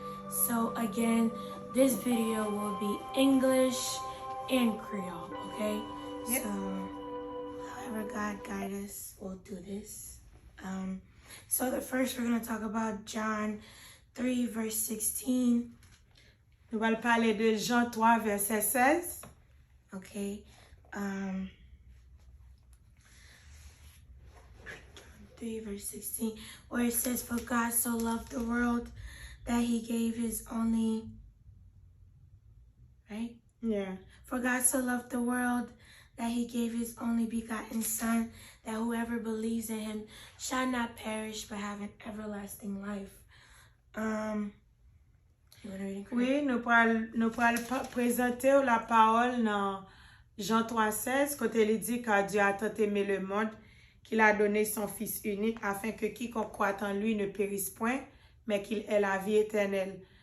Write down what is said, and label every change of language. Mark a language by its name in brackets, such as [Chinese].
[English] So again, this video will be English and Creole, okay? Yep. So however God guide us, we'll do this. So the first we're going to talk about John 3 verse 16. [French] Nous allons parler de Jean 3 verset 16. [English] Okay. 3 verse 16, where it says, "For God so loved the world that he gave his only," right? Yeah. "For God so loved the world that he gave his only begotten Son, that whoever believes in him shall not perish but have an everlasting life." You want to read it? [French] Oui, nous pourrons présenter la parole dans Jean 3,16, quand il dit que Dieu a tant aimé le monde qu'il a donné son Fils unique afin que quiconque croit en lui ne périsse point, mais qu'il ait la vie éternelle.